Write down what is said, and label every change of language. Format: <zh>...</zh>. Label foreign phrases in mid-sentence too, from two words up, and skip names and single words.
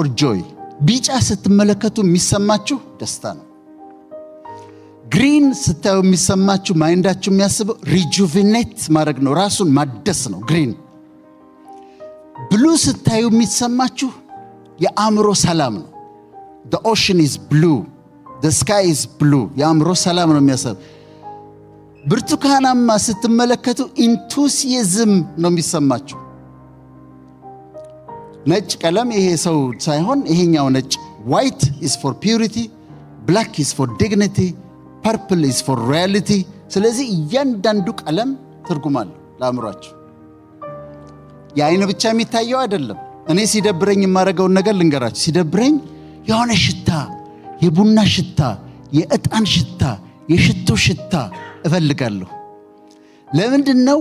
<am>ጆይ፣ ቢጫ ስትመለከቱ የሚሰማችሁ ደስታ ነው። ግሪን ስታዩ የሚሰማችሁ ማይንዳችሁ የሚያስበው ሪጁቪኔት ማድረግ ነው፣ ራሱን ማደስ ነው ግሪን። ብሉ ስታዩ የሚሰማችሁ የአእምሮ ሰላም ነው።</am> <en>the ocean is blue, the sky is blue፣</en> <am>የአእምሮ ሰላም ነው የሚያስብ። ብርቱካናማ ስትመለከቱ ኢንቱሲዝም ነው የሚሰማችሁ። ነጭ ቀለም ይሄ ሰው ሳይሆን ይሄኛው ነጭ፣</am> <en>white is for purity, black is for dignity, purple is for reality።</en> <am>ስለዚህ እያንዳንዱ ቀለም ትርጉም አለው ለአእምሯችሁ። የአይን ብቻ የሚታየው አይደለም። እኔ ሲደብረኝ የማደርገውን ነገር ልንገራችሁ። ሲደብረኝ የሆነ ሽታ፣ የቡና ሽታ፣ የዕጣን ሽታ፣ የሽቶ ሽታ እፈልጋለሁ። ለምንድን ነው?</am>